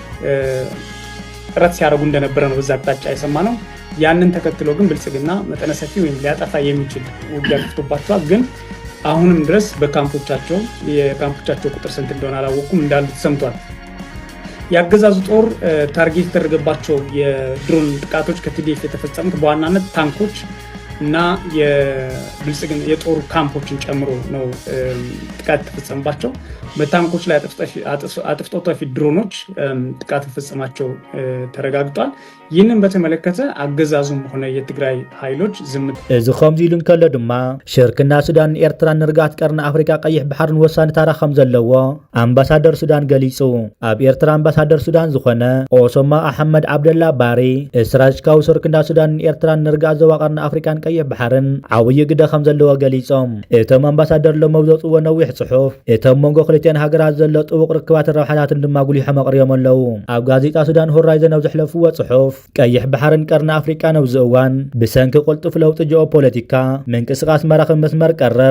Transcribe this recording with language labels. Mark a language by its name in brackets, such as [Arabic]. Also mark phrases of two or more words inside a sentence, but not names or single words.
[Amharic] ጥረት ሲያደርጉ እንደነበረ ነው በዛ አቅጣጫ የሰማነው ያንን ተከትሎ ግን ብልጽግና መጠነ ሰፊ ወይም ሊያጠፋ የሚችል ውጊያ ከፍቶባቸዋል ግን አሁንም ድረስ በካምፖቻቸው የካምፖቻቸው ቁጥር ስንት እንደሆነ አላወቁም እንዳሉ ተሰምቷል ያገዛዙ ጦር ታርጌት የተደረገባቸው የድሮን ጥቃቶች ከቲዲኤፍ የተፈጸሙት በዋናነት ታንኮች እና የብልጽግና የጦር ካምፖችን ጨምሮ ነው ጥቃት ተፈጸመባቸው። በታንኮች ላይ አጥፍቶ ጠፊ ድሮኖች ጥቃት ተፈጸማቸው ተረጋግጧል። ይህንን በተመለከተ አገዛዙም ሆነ የትግራይ ኃይሎች ዝምታ [Tigrinya] እዚ ከምዚ ኢሉ እንከሎ ድማ ሽርክና ሱዳን ኤርትራን ንርጋት ቀርኒ አፍሪካ ቀይሕ ባሕርን ወሳኒ ታሪኽ ከም ዘለዎ ኣምባሳደር ሱዳን ገሊጹ። ኣብ ኤርትራ ኣምባሳደር ሱዳን ዝኾነ ኦሶማ ኣሕመድ ዓብደላ ባሪ ስትራቴጂካዊ ሽርክና ሱዳን ኤርትራን ንርጋት ዞባ ቀርኒ ኣፍሪካን ቀይሕ ባሕርን ዓብዪ ግደ ከም ዘለዎ ገሊጾም። እቶም ኣምባሳደር ሎም ዘውፅዎ ነዊሕ ጽሑፍ እቶም መንጎ ክልቲአን ሃገራት ዘሎ ጥቡቕ ርክባትን ረብሓታትን ድማ ጉሊሖም ኣቕሪቦም ኣለዉ። ኣብ ጋዜጣ ሱዳን ሆራይዘን ኣብ ዘሕለፍዎ ጽሑፍ ቀይሕ ባሕርን ቀርኒ ኣፍሪካ ነብዚ እዋን ብሰንኪ ቁልጡፍ ለውጢ ጂኦፖለቲካ ምንቅስቃስ መራኽቢ መስመር ቀረብ